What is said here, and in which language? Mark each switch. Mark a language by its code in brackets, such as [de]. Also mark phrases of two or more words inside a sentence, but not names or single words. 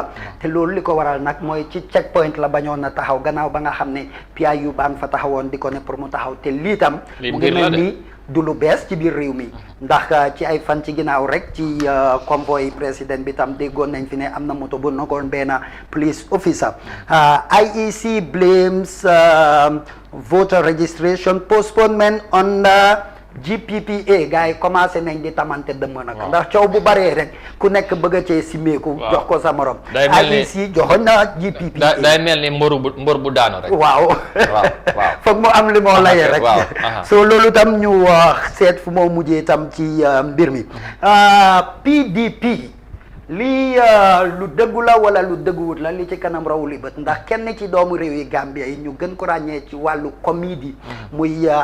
[wo] te loolu li ko waral nag mooy ci checkpoint la bañoon na taxaw gannaaw ba nga xam ne PIU baan fa taxawoon di ko ne pour mu taxaw te lii tam mu ngi mel ni du lu bees ci biir réew mi ndax ci ay fan ci ginnaaw rek ci convoy président bi tam déggoon nañ fi ne am na moto bu nogoon benn [en] police officer IEC blames voter registration postponement on GPPA [wo] gars yi commencé nañ di tamante dëmm nag ndax coow bu baree rek ku nekk bëgg a cee simeeku jox ko sa morom IEC joxoon na GPPA day mel ni mbor bu daanu rek waaw foog mu am li moo layee rek so loolu tam ñu seet fu moo mujjee tam ci mbir mi PDP lii lu dëggu la wala lu dëgguwut la li ci kanam raw li bët ndax kenn ci doomu réew yi Gambia yi ñu gën ko ràññee ci wàllu comédie muy